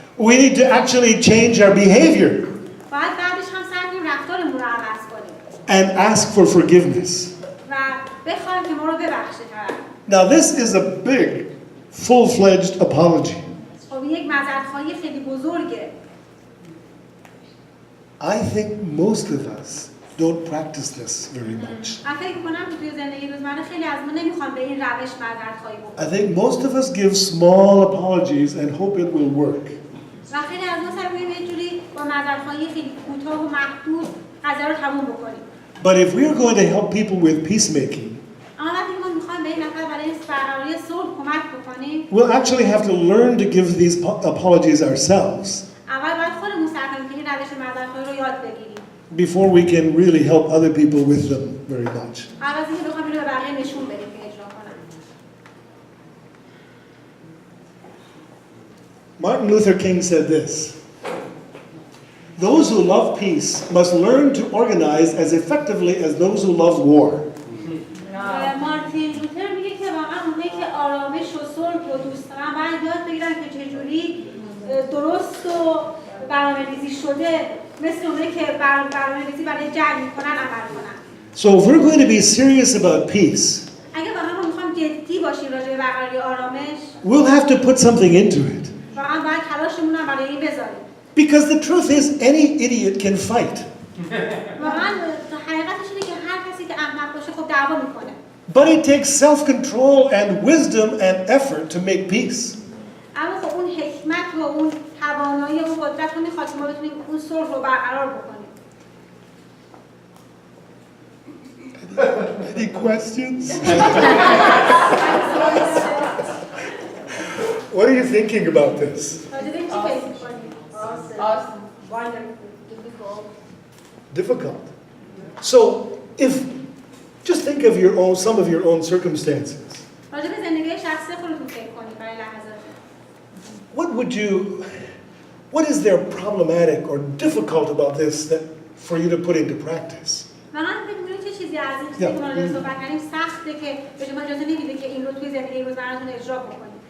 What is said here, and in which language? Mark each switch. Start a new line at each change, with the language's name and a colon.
English: We need to actually change our behavior
Persian: باید بعدش هم سعی کنیم رفتارمون رو عوض کنیم
English: and ask for forgiveness.
Persian: و بخوایم که ما رو ببخشه طرف.
English: Now, this is a big, full-fledged apology.
Persian: خب یک معذرت‌خواهی خیلی بزرگه.
English: I think most of us don't practice this very much.
Persian: من فکر می‌کنم که توی زندگی روزمره خیلی از ما نمی‌خوان به این روش معذرت‌خواهی بکنیم.
English: I think most of us give small apologies and hope it will work.
Persian: و خیلی از ما سعی می‌کنیم یه جوری با معذرت‌خواهی خیلی کوتاه و محدود قضیه رو تموم بکنیم.
English: But if we are going to help people with peacemaking,
Persian: اما وقتی ما می‌خوایم به این نفر برای برقراری صلح کمک بکنیم،
English: we'll actually have to learn to give these apologies ourselves.
Persian: اول باید خودمون سعی کنیم که این روش معذرت‌خواهی رو یاد بگیریم.
English: before we can really help other people with them very much.
Persian: قبل از اینکه بخوام اینو به بقیه نشون بدیم که اجرا کنن.
English: Martin Luther King said this: "Those who love peace must learn to organize as effectively as those who love war."
Persian: مارتین لوتر میگه که واقعا اونایی که آرامش و صلح رو دوست دارن باید یاد بگیرن که چجوری درست و برنامه‌ریزی شده مثل اونایی که برنامه‌ریزی برای جنگ میکنن عمل کنن.
English: So if we're going to be serious about peace,
Persian: اگه واقعا میخوام جدی باشیم راجع به برقراری آرامش،
English: we'll have to put something into it.
Persian: واقعا باید تلاشمون رو برای این بذاریم.
English: Because the truth is, any idiot can fight.
Persian: واقعا حقیقتش اینه که هر کسی که احمق باشه خب دعوا میکنه.
English: But it takes self-control and wisdom and effort to make peace.
Persian: اما خب اون حکمت و اون توانایی و قدرت رو میخواد که ما بتونیم اون صلح رو برقرار بکنیم.
English: Any questions? What are you thinking about this?
Persian: راجع به این چی فکر می‌کنید؟
English: Awesome. Wonderful. Difficult. Difficult. So, if just think of some of your own circumstances.
Persian: راجع به زندگی شخصی خودتون فکر کنید برای لحظات.
English: What is there problematic or difficult about this that for you to put into practice?
Persian: واقعا فکر می‌کنید چه چیزی از این چیزی که ما راجع به صحبت کردیم سخته که به شما اجازه نمیده که این رو توی زندگی روزمره‌تون اجرا بکنید.